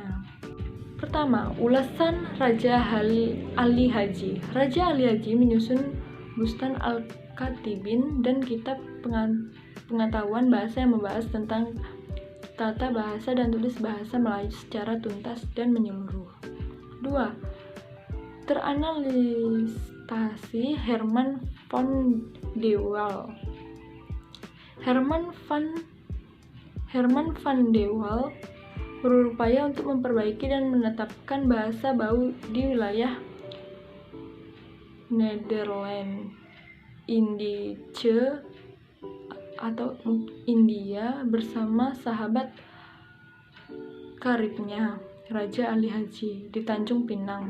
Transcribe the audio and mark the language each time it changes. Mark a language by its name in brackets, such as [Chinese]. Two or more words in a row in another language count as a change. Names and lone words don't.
[Indonesian] Pertama, ulasan Raja Ali Haji. Raja Ali Haji menyusun Bustan Al-Katibin dan kitab pengetahuan bahasa yang membahas tentang tata bahasa dan tulis bahasa Melayu secara tuntas dan menyeluruh. 2. Teranalisasi Herman van de Waal. Herman van de Waal berupaya untuk memperbaiki dan menetapkan bahasa Bau di wilayah Nederland, Indice atau India bersama sahabat karibnya Raja Ali Haji di Tanjung Pinang.